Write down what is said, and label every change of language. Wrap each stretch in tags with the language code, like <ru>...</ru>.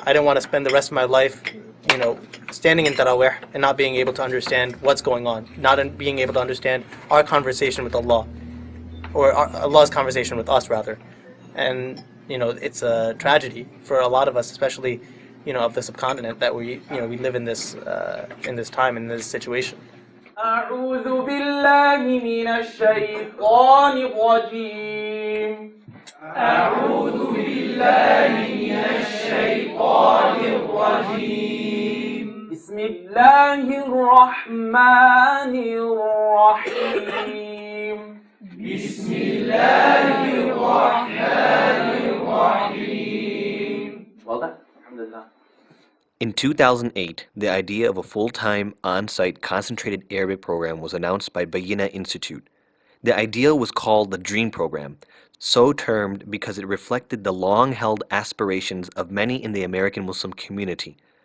<en>I didn't want to spend the rest of my life, standing in Tarawih and not being able to understand what's going on, being able to understand our conversation with Allah, or Allah's conversation with us, rather. And, it's a tragedy for a lot of us, especially, of the subcontinent, that we live in this time, in this situation.</en> <ar>أعوذ بالله من الشيطان الرجيم أعوذ بالله من الشيطان الرجيم بسم الله الرحمن الرحيم بسم الله الرحمن الرحيم واضح؟ الحمد لله.</ar> <en>In 2008, the idea of a full-time, on-site, concentrated Arabic program was announced by Bayyinah Institute. The idea was called the Dream Program, so termed because it reflected the long-held aspirations of many in the American Muslim community.</en>